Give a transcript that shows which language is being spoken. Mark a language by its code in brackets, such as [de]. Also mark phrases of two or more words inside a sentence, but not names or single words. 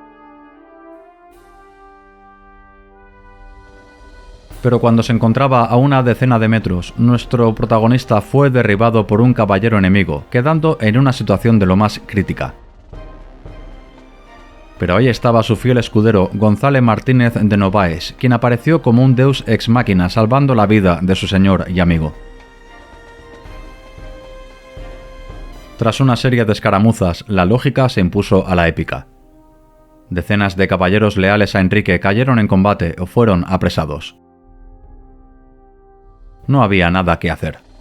[es] Pero cuando se encontraba a una decena de metros, nuestro protagonista fue derribado por un caballero enemigo, quedando en una situación de lo más crítica. Pero ahí estaba su fiel escudero González Martínez de Novaes, quien apareció como un [la] deus ex machina [es] salvando la vida de su señor y amigo. Tras una serie de escaramuzas, la lógica se impuso a la épica. Decenas de caballeros leales a Enrique cayeron en combate o fueron apresados. No había nada que hacer.